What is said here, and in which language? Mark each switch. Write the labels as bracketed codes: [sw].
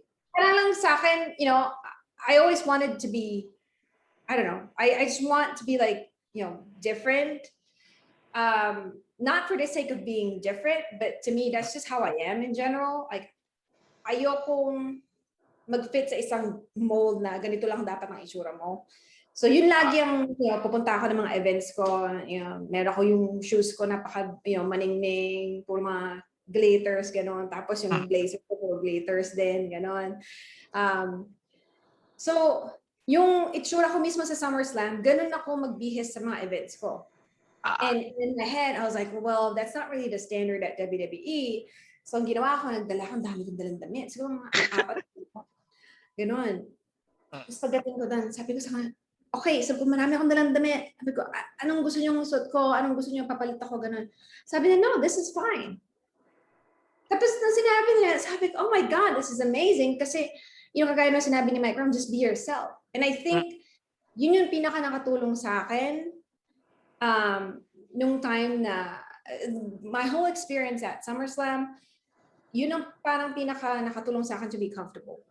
[tl] Parang lang sa akin, [en] you know, I always wanted to be, I don't know, I just want to be like, you know, different. Not for the sake of being different, but to me, that's just how I am in general. [tl] Like, ayokong mag-fit sa isang mold na ganito lang dapat ang itsura mo. So, yun lagi ang, you know, pupunta ako ng mga events ko, you know, meron ako yung shoes ko you know, maningning, puro mga glitters, gano'n. Tapos yung blazer ko, puro glitters din, gano'n. So, yung itsura ko mismo sa SummerSlam, gano'n ako magbihis sa mga events ko. [en] And in my head, I was like, well, that's not really the standard at WWE. [tl] So, ang ginawa ko, nagdala akong dami kong dalang damit. Siguro mga 4. Ganon. Tapos pagdating ko doon, sabi ko sa kanya, okay, so kung marami akong dalang damit, sabi ko, anong gusto niyong suot ko? Anong gusto niyong papalit ako? Ganon. Sabi niya, [en] no, this is fine. [tl] Tapos nang sinabi niya, sabi ko, [en] oh my God, this is amazing. [tl] Kasi yung kagaya na sinabi ni Mike Ram, [en] just be yourself. [tl] And I think, yun yung pinaka nakatulong sa akin nung time na [en] my whole experience at SummerSlam, [tl] yun ang parang pinaka nakatulong sa akin [en] to be comfortable.